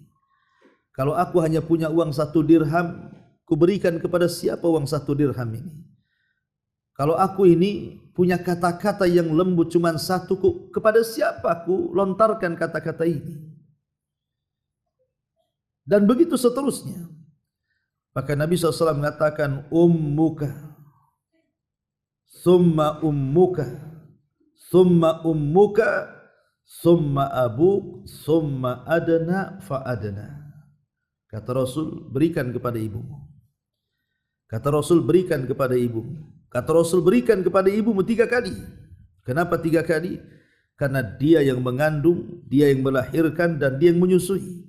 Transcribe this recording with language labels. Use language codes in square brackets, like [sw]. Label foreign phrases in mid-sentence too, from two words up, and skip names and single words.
[id] Kalau aku hanya punya uang 1 dirham, kuberikan kepada siapa uang 1 dirham ini? Kalau aku ini punya kata-kata yang lembut cuma 1, kepada siapa aku lontarkan kata-kata ini? Dan begitu seterusnya. Maka Nabi SAW mengatakan, [ar] أمك ثم أمك ثم أمك ثم أبوك ثم أدنى فأدنى. [id] Kata Rasul, berikan kepada ibumu. Kata Rasul, berikan kepada ibumu. Kata Rasul, berikan kepada ibumu 3 kali. Kenapa 3 kali? Karena dia yang mengandung, dia yang melahirkan, dan dia yang menyusui.